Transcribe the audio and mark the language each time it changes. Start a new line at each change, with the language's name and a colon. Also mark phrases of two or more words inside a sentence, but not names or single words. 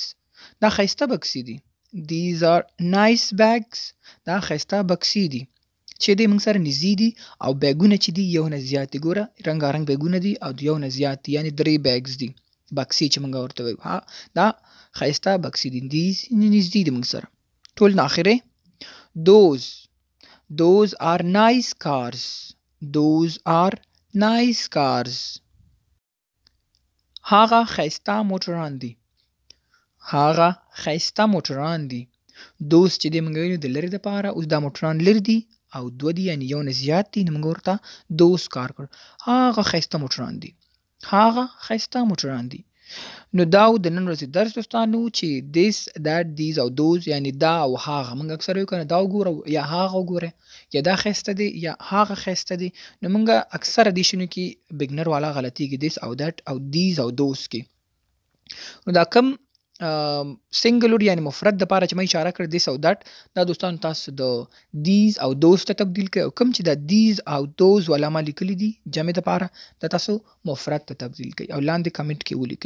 Pashto: دا ښایسته بکسې دي.
English: These are nice bags.
Pashto: دا ښایسته بکسې دي چې دی موږ سره نږدې دي او بیګونه چې دي یو نه زیات دي. ګوره رنګارنګ بیګونه دي او یو نه زیات دي یعنې 3 بیګز دي. بکسې چې موږ ورته وایو دا ښایسته بکسې دي. نږدې دي موږ سره. ټول نه اخرې
English: Those are nice cars. Those are nice cars.
Pashto: هغه ښایسته موټران دي. هغه ښایسته موټران دي. دوست چې دی موږ ویلو د لرې دپاره اوس دا موټران لرې دي او دوه دي یعنې یو نه زیات دي نو موږ ورته دوست کار کړ. هغه ښایسته موټران دي. هغه ښایسته موټران دي. نو دا د نن ورځې درس دوستانو چې
English: this that these
Pashto: او those یعنې دا او هغه موږ اکثر وایو که نه دا وګوره یا هغه وګوره یا دا ښایسته دی یا هغه ښایسته دی. نو موږ اکثره دې شنو کې بګنر والا غلطیږي this او that او these او those کې. نو دا کم سنګلر یعنی مفرد د پاره چې ما اشاره کړ this او that دا دوستانو تاسو د these او those ته تبدیل کړئ او کوم چې دا these او those ولا ما لیکلي دي جمع د پاره دا تاسو مفرد ته تبدیل کړئ او لاندې کمنټ کې ولیکئ.